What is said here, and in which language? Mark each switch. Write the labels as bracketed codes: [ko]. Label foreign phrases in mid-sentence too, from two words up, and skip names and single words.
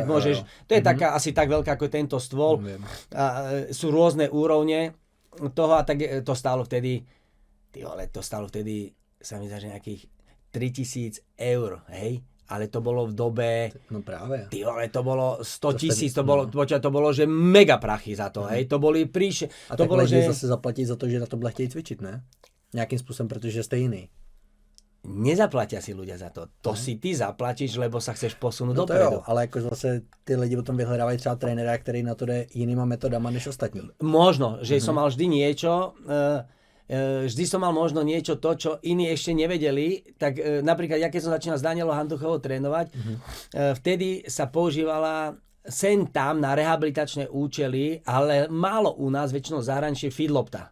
[sk] To je taká asi tak veľká ako tento stôl. A sú rôzne úrovne toho a tak to stálo vtedy, sa mi zdá, že nejakých 3 000 eur, hej? Ale to bolo v dobe, no práve. To bolo 100 000, to bolo, že mega prachy za to, hej? To boli A to tak bolo, že zase zaplatíš za to, [cs] že na to chtějí cvičit, ne? Nějakým způsobem, protože jste jiný. [sk] Nezaplatia si ľudia za to. To si ty zaplatíš, lebo sa chceš posunúť no dopredu. [cs] Jo, ale jako zase ty lidi potom vyhledávají třeba trénera, který na to jde jinýma metodama než ostatní. [sk] Možno, že som mal vždy niečo, to, čo iní ešte nevedeli. Tak napríklad, ja keď som začínal s Danielou Hantuchovou trénovať, vtedy sa používala sem tam na rehabilitačné účely, ale málo u nás, väčšinou zahraničie feedlopta.